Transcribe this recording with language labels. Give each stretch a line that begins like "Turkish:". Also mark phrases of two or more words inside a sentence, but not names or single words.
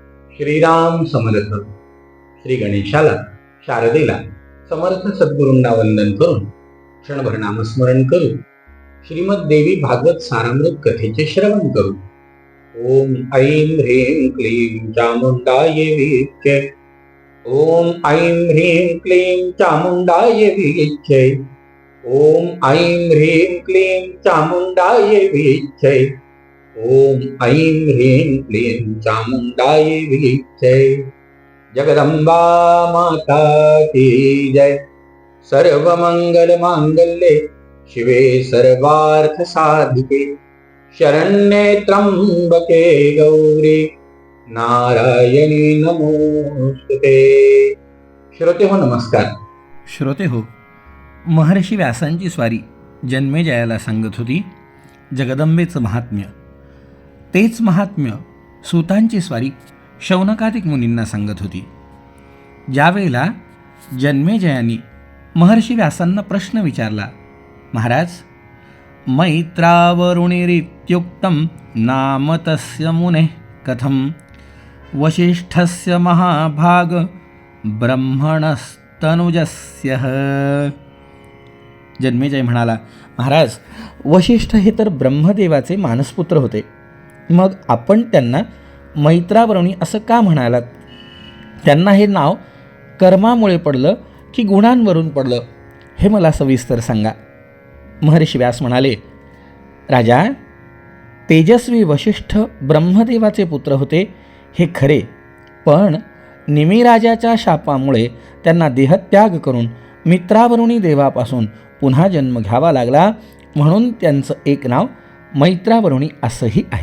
Marathi: श्रीराम समर्थ. श्री गणेशाला, शारदेला, समर्थ सद्गुरूंना वंदन करून क्षणभर नामस्मरण करू. श्रीमद देवी भागवत सारामृत कथेचे श्रवण करू.
Sanskrit: ओम ऐं ह्रीं क्लीं चामुंडाय विच्चे. ओम ऐं ह्रीं क्लीं चामुंडाय विच्चे. ओम ऐं ह्रीं क्लीं चामुंडाय विच्चे. ओम ऐं ह्रीं क्लीं चामुंडाय विच्चे.
Hindi: जगदंबा माता की जय.
Sanskrit: सर्वमंगल मांगल्ये शिवे सर्वार्थ साधिके शरण्ये त्र्यंबके गौरी नारायणी नमोस्तुते.
Marathi: श्रोते हो, नमस्कार. श्रोते हो, महर्षी व्यासांची स्वारी जन्मेजयाला सांगत होती जगदंबेचं महात्म्य. तेच महात्म्य सूतांची स्वारी शौनकादिक मुनींना सांगत होती. ज्यावेळेला जन्मेजयानी महर्षी व्यासांना प्रश्न विचारला, महाराज,
Sanskrit: मैत्रावरुणिरित्युक्तं नाम तस्य मुने कथं वसिष्ठस्य महाभाग ब्रह्मणस्तनुजस्य.
Marathi: जन्मेजय म्हणाला, महाराज, वसिष्ठ हे तर ब्रह्मदेवाचे मानसपुत्र होते. मग आपण त्यांना मैत्रावरुणी असं का म्हणालात? त्यांना हे नाव कर्मामुळे पडलं की गुणांवरून पडलं, हे मला सविस्तर सांगा. महर्षी व्यास म्हणाले, राजा, तेजस्वी वसिष्ठ ब्रह्मदेवाचे पुत्र होते हे खरे, पण निमिराजाच्या शापामुळे त्यांना देहत्याग करून मित्रावरुणी देवापासून पुन्हा जन्म घ्यावा लागला, म्हणून त्यांचं एक नाव मैत्रावरुणी असंही आहे.